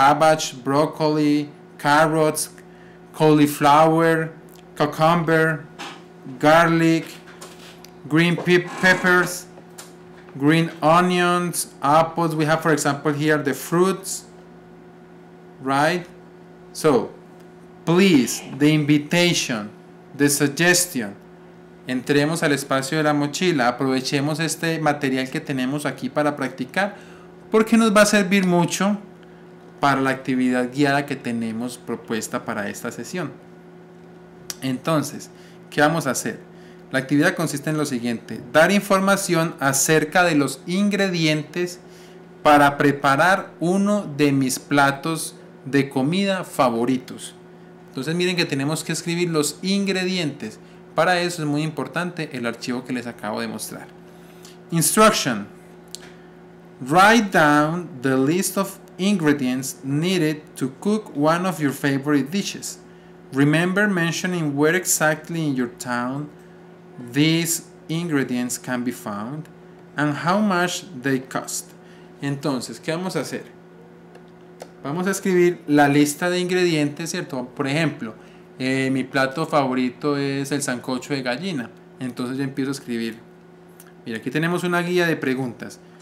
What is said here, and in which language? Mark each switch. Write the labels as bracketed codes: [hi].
[en] Cabbage, broccoli, carrots, cauliflower, cucumber, garlic, green peppers, green onions, apples. We have, for example, here the fruits, right? So, please, the invitation, the suggestion, [es] entremos al espacio de la mochila, aprovechemos este material que tenemos aquí para practicar, porque nos va a servir mucho para la actividad guiada que tenemos propuesta para esta sesión. Entonces, ¿qué vamos a hacer? La actividad consiste en lo siguiente: dar información acerca de los ingredientes para preparar uno de mis platos de comida favoritos. Entonces miren que tenemos que escribir los ingredientes. Para eso es muy importante el archivo que les acabo de mostrar. [en] Instruction: write down the list of ingredients needed to cook one of your favorite dishes. Remember mentioning where exactly in your town these ingredients can be found and how much they cost. [es] Entonces, ¿qué vamos a hacer? Vamos a escribir la lista de ingredientes, ¿cierto? Por ejemplo, mi plato favorito es el sancocho de gallina. Entonces yo empiezo a escribir. Mira, aquí tenemos una guía de preguntas.